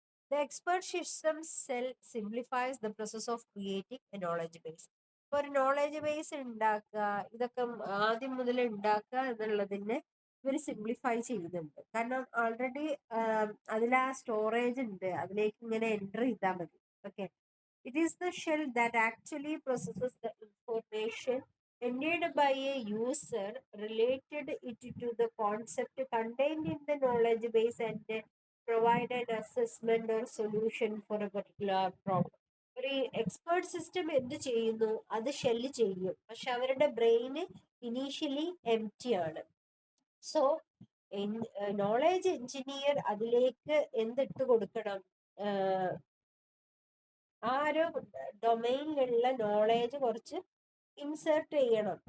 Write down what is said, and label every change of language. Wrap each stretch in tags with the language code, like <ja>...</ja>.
<en>The expert system shell simplifies the process of creating a knowledge base.</en> <ml>ഇപ്പൊ ഒരു knowledge base ഉണ്ടാക്കുക, ഇതൊക്കെ ആദ്യം മുതൽ ഉണ്ടാക്കുക എന്നുള്ളതിനെ ഇവർ സിംപ്ലിഫൈ ചെയ്യുന്നുണ്ട്. കാരണം ഓൾറെഡി അതിൽ ആ സ്റ്റോറേജ് ഉണ്ട്, അതിലേക്ക് ഇങ്ങനെ എൻ്റർ ചെയ്താൽ മതി.</ml> <en>Okay, it is the shell that actually processes the information entered by a user, related it to the concept contained in the knowledge base, and provide an assessment or solution for a particular problem.</en> <ml>ഒരു expert system എന്ത് ചെയ്യുന്നു അത് shell ചെയ്യും, പക്ഷെ അവരുടെ ബ്രെയിന് initially എംറ്റി ആണ്. So knowledge engineer അതിലേക്ക് എന്തിട്ട് കൊടുക്കണം? ആ ഒരു ഡൊമൈനിലുള്ള നോളേജ് കുറച്ച് ഇൻസേർട്ട് ചെയ്യണം.</ml>